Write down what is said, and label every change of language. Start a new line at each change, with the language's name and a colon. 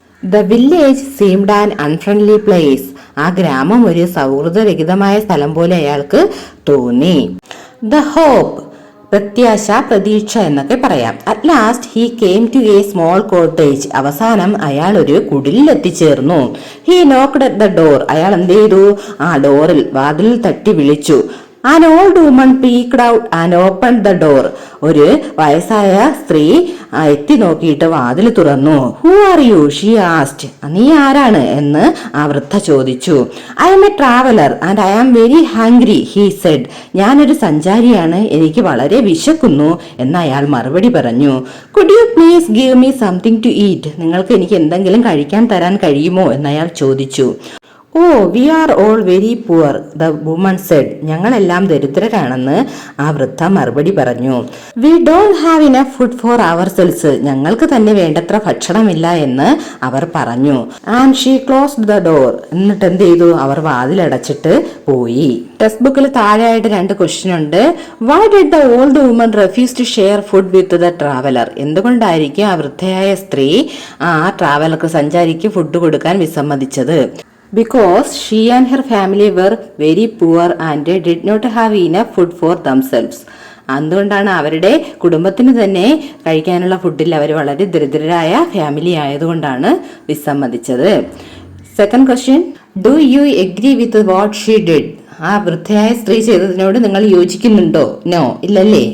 English: The village seemed an unfriendly place.
Malayalam: ആ ഗ്രാമം ഒരു സൗഹൃദരഹിതമായ സ്ഥലം പോലെ അയാൾക്ക് തോന്നി. ദ ഹോപ്പ്, പ്രത്യാശ, പ്രതീക്ഷ എന്നൊക്കെ പറയാം.
English: At last he came to a small cottage.
Malayalam: അവസാനം അയാൾ ഒരു കുടിലിൽ എത്തിച്ചേർന്നു.
English: He knocked at the door.
Malayalam: അയാൾ എന്ത് ചെയ്തു? ഡോറിൽ, വാതിലിൽ തട്ടി വിളിച്ചു.
English: An old woman peeked out and opened the door.
Malayalam: ഒരു വയസ്സായ സ്ത്രീ എത്തി നോക്കിയിട്ട് വാതിൽ തുറന്നു.
English: Who are you? She asked.
Malayalam: നീ ആരാണ് എന്ന് ആ വൃദ്ധ ചോദിച്ചു.
English: I am a traveler and I am very hungry, he said.
Malayalam: ഞാനൊരു സഞ്ചാരിയാണ്, എനിക്ക് വളരെ വിശക്കുന്നു എന്ന് അയാൾ മറുപടി പറഞ്ഞു.
English: Could you please give me something to eat?
Malayalam: നിങ്ങൾക്ക് എനിക്ക് എന്തെങ്കിലും കഴിക്കാൻ തരാൻ കഴിയുമോ എന്ന് അയാൾ ചോദിച്ചു.
English: We are all very poor, the woman said.
Malayalam: ഞങ്ങളെല്ലാം ദരിദ്രരാണെന്ന് ആ വൃദ്ധ മറുപടി പറഞ്ഞു.
English: We don't have enough food for ourselves.
Malayalam: ഞങ്ങൾക്ക് തന്നെ വേണ്ടത്ര ഭക്ഷണമില്ല എന്ന് അവർ പറഞ്ഞു.
English: And she closed the door.
Malayalam: എന്നിട്ട് എന്ത് ചെയ്തു? അവർ വാതിലടച്ചിട്ട് പോയി. ടെക്സ്റ്റ് ബുക്കിൽ താഴെയായിട്ട് 2 ക്വസ്റ്റ്യൻ ഉണ്ട്.
English: Why did the old woman refuse to share food with the traveller?
Malayalam: എന്തുകൊണ്ടായിരിക്കും ആ വൃദ്ധയായ സ്ത്രീ ആ ട്രാവലർക്ക്, സഞ്ചാരിക്ക് ഫുഡ് കൊടുക്കാൻ വിസമ്മതിച്ചത്?
English: Because she and her family were very poor and did not have enough food for themselves.
Malayalam: അതുകൊണ്ടാണ് അവരുടെ കുടുംബത്തിന് തന്നെ കഴിക്കാനുള്ള ഫുഡിൽ അവർ വളരെ ദരിദ്രരായ ഫാമിലി ആയതുകൊണ്ടാണ് വിസമ്മതിച്ചത്.
English: Second question, do you agree with what she did?
Malayalam: ആ വൃദ്ധയായ സ്ത്രീ ചെയ്തതിനോട് നിങ്ങൾ യോജിക്കുന്നുണ്ടോ? നോ, ഇല്ലല്ലേ.